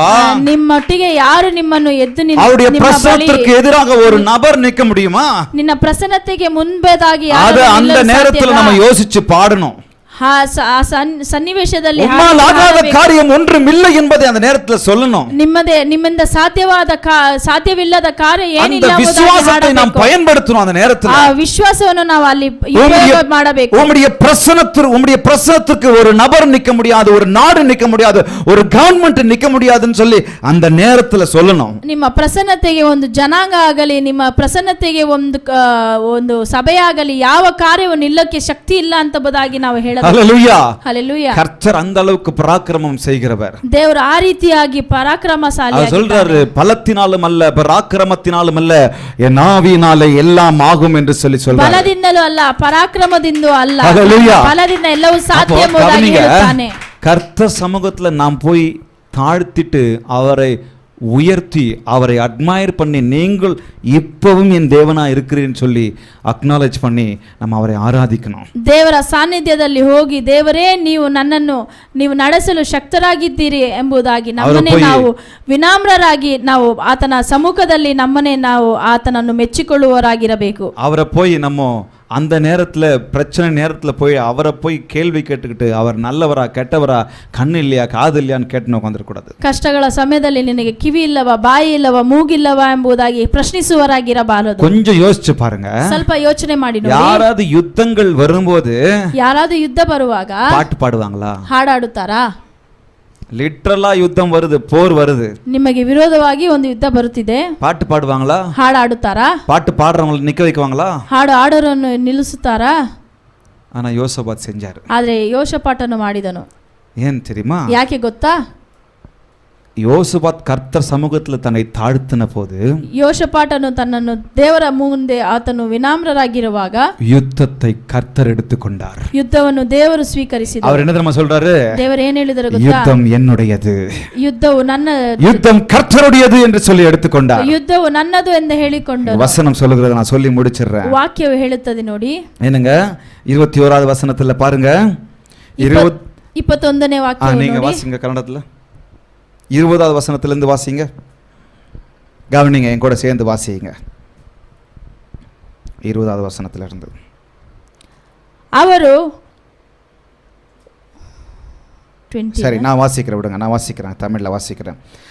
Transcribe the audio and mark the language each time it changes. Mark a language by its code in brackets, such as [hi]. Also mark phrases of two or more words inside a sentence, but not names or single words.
[kn] ನಿಮ್ಮೊಟ್ಟಿಗೆ ಯಾರು ನಿಮ್ಮನ್ನು ಎದ್ದು [ta] அவருடைய பிரசன்னத்திற்கு எதிராக ஒரு நபர் நிற்க முடியுமா? [kn] ನಿನ್ನ ಪ್ರಸನ್ನತೆಗೆ ಮುಂಬೆದಾಗಿ [ta] அது அந்த நேரத்துல நம்ம யோசிச்சு பாடணும். [kn] ಸನ್ನಿವೇಶದಲ್ಲಿ [ta] உம்மால் ஆகாத காரியம் ஒன்றும் இல்லை என்பதை அந்த நேரத்தில் சொல்லணும். [kn] ನಿಮ್ಮಿಂದ ಸಾಧ್ಯವಿಲ್ಲದ ಕಾರ್ಯ ಏನಿಲ್ಲ [ta] அந்த விசுவாசத்தை நாம் பயன்படுத்தணும். அந்த நேரத்தில் [kn] ಆ ವಿಶ್ವಾಸವನ್ನು ನಾವು ಅಲ್ಲಿ ಉಪಯೋಗ ಮಾಡಬೇಕು. [ta] உம்முடைய பிரசன்னத்துக்கு ஒரு நபர் நிக்க முடியாது, ஒரு நாடு நிக்க முடியாது, ஒரு கவர்மெண்ட் நிக்க முடியாதுன்னு சொல்லி அந்த நேரத்தில் சொல்லணும். [kn] ನಿಮ್ಮ ಪ್ರಸನ್ನತೆಗೆ ಒಂದು ಜನಾಂಗ ಆಗಲಿ, ನಿಮ್ಮ ಪ್ರಸನ್ನತೆಗೆ ಒಂದು ಸಭೆಯಾಗಲಿ ಯಾವ ಕಾರ್ಯವು ನಿಲ್ಲಕ್ಕೆ ಶಕ್ತಿ ಇಲ್ಲ ಅಂತಬುದಾಗಿ ನಾವು ಹೇಳಬೇಕು. [ta] ஹல்லேலூயா. ஹல்லேலூயா. கர்த்தர் அந்த அளவுக்கு பராக்கிரமம் செய்கிறவர். [kn] ದೇವರು ಆ ರೀತಿಯಾಗಿ ಪರಾಕ್ರಮಶಾಲಿ ಆಗಿದ್ದಾರೆ. [ta] சொல்றாரு, பலத்தினாலும் அல்ல பராக்கிரமத்தினாலும் அல்ல என் ஆவியினாலே எல்லாம் ஆகும் என்று சொல்லி சொல்றாரு. [kn] ಬಲದಿಂದಲೂ ಅಲ್ಲ ಪರಾಕ್ರಮದಿಂದಲೂ ಅಲ್ಲ, [ta] ஹல்லேலூயா. [kn] ಬಲದಿಂದ ಎಲ್ಲವೂ ಸಾಧ್ಯ ಎಂಬುದಾಗಿ ಹೇಳುತ್ತಾನೆ. [ta] கர்த்தர் சமூகத்துல நாம் போய் தாழ்த்திட்டு அவரை உயர்த்தி அவரை அட்மையர் பண்ணி நீங்கள் இப்பவும் என் தேவனா இருக்கிறேன்னு சொல்லி அக்னாலேஜ் பண்ணி நம்ம அவரை ஆராதிக்கணும். [kn] ದೇವರ ಸಾನ್ನಿಧ್ಯದಲ್ಲಿ ಹೋಗಿ ದೇವರೇ ನೀವು ನಡೆಸಲು ಶಕ್ತರಾಗಿದ್ದೀರಿ ಎಂಬುದಾಗಿ ನಮ್ಮನ್ನೇ ನಾವು ವಿನಮ್ರರಾಗಿ ನಾವು ಆತನ ಸಮ್ಮುಖದಲ್ಲಿ ನಮ್ಮನ್ನೇ ನಾವು ಆತನನ್ನು ಮೆಚ್ಚಿಕೊಳ್ಳುವವರಾಗಿರಬೇಕು. [ta] அவரை போய் நம்ம அந்த நேரத்தில் பிரச்சனை நேரத்தில் போய் அவரை போய் கேள்வி கேட்டுக்கிட்டு அவர் நல்லவரா கெட்டவரா கண்ணு இல்லையா காது இல்லையான்னு கேட்டு உட்காந்துருக்கூடாது. [kn] ಕಷ್ಟಗಳ ಸಮಯದಲ್ಲಿ ನಿನಗೆ ಕಿವಿ ಇಲ್ಲವಾ ಬಾಯಿ ಇಲ್ಲವಾ ಮೂಗಿಲ್ಲವಾ ಎಂಬುದಾಗಿ ಪ್ರಶ್ನಿಸುವರಾಗಿರಬಾರದು. [ta] கொஞ்சம் யோசிச்சு பாருங்க, [kn] ಸ್ವಲ್ಪ ಯೋಚನೆ ಮಾಡಿ ನೋಡಿ. [ta] யாராவது யுத்தங்கள் வரும்போது [kn] ಯಾರಾவது ಯುದ್ಧ ಬರುವಾಗ [ta] பாட்டு பாடுவாங்களா? [kn] ಹಾಡಾಡುತ್ತಾರಾ? [ta] ಲಿಟ್ರಲಾ ಯುದ್ಧಂ வருது, போர் வருது, [kn] ನಿಮಗೆ ವಿರೋಧವಾಗಿ ಒಂದು ಯುದ್ಧ ಬರುತ್ತಿದೆ, [ta] பாட்டு பாடுவாங்களா? [kn] ಹಾಡಾಡುತ್ತಾರಾ? [ta] பாட்டு பாடுறவங்களை நிக்க வைக்குவாங்களா? [kn] ಹಾಡು ಆಡೋರನ್ನು ನಿಲ್ಲಿಸುತ್ತಾರಾ? [ta] ஆனா யோசபாத் செஞ்சாரு. [kn] ಆದ್ರೆ ಯೋಷಪಾಟನು ಮಾಡಿದನು. [ta] ஏன் தெரியுமா? [kn] ಯಾಕೆ ಗೊತ್ತಾ? [ta] யோசபாத் கர்த்தர் சமூகத்தில் தன்னை தாழ்த்தின போது, [kn] ಯೋಷಪಾಟನು ತನ್ನನ್ನು ದೇವರ ಮುಂದೆ ಆತನು ವಿನಮ್ರರಾಗಿರುವಾಗ [ta] யுத்தத்தை கர்த்தர் எடுத்துக்கொண்டார். [kn] ಯುದ್ಧವನ್ನು ದೇವರು ಸ್ವೀಕರಿಸಿದರು. [ta] அவர் என்ன தெரியுமா சொல்றாரு? [kn] ದೇವರು ಏನು ಹೇಳಿದರು ಗೊತ್ತಾ? [ta] யுத்தம் என்னுடையது, [kn] ಯುದ್ಧವು ನನ್ನ, [ta] யுத்தம் கர்த்தருடையது என்று சொல்லி எடுத்துக்கொண்டார். [kn] ಯುದ್ಧವು ನನ್ನದು ಎಂದು ಹೇಳಿಕೊಂಡರು. [ta] வசனம் சொல்லுகிறது, நான் சொல்லி முடிச்சிடுறேன். [kn] ವಾಕ್ಯವು ಹೇಳುತ್ತದೆ ನೋಡಿ. [ta] என்னங்க 21வது வசனத்துல பாருங்க, [kn] 21ನೇ ವಾಕ್ಯ [ta] நீங்க வாசிங்க கன்னடத்துல. 20வது வசனத்திலிருந்து வாசிங்க, கவனிங்க, என் கூட சேர்ந்து வாசிங்க. 20வது வசனத்திலிருந்து. [kn] ಅವರು [ta] சரி, நான் வாசிக்கிறேன், விடுங்க, நான் வாசிக்கிறேன், தமிழ்ல வாசிக்கிறேன்.